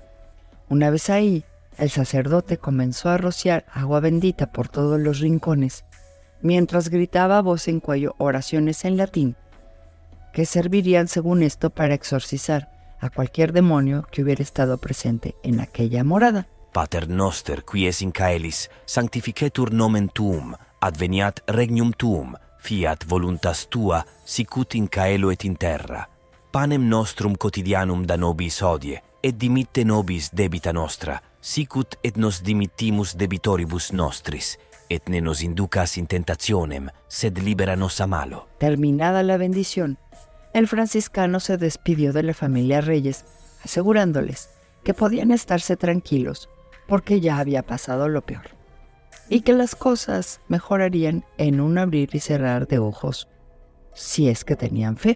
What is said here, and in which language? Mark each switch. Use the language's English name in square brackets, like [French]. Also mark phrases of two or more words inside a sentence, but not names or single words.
[Spanish] Una vez ahí, el sacerdote comenzó a rociar agua bendita por todos los rincones, mientras gritaba a voz en cuello oraciones en latín, que servirían según esto para exorcizar a cualquier demonio que hubiera estado presente en aquella morada. [Latin] Pater noster, qui es in caelis, sanctificetur nomen tuum, adveniat regnum tuum, fiat voluntas tua, sicut in caelo et in terra. Panem nostrum quotidianum da nobis hodie, et dimitte nobis debita nostra, sicut et nos dimittimus debitoribus nostris, et ne nos inducas in tentationem, sed libera nos a malo. [Spanish] Terminada la bendición, el franciscano se despidió de la familia Reyes, asegurándoles que podían estarse tranquilos porque ya había pasado lo peor, y que las cosas mejorarían en un abrir y cerrar de ojos, si es que tenían fe.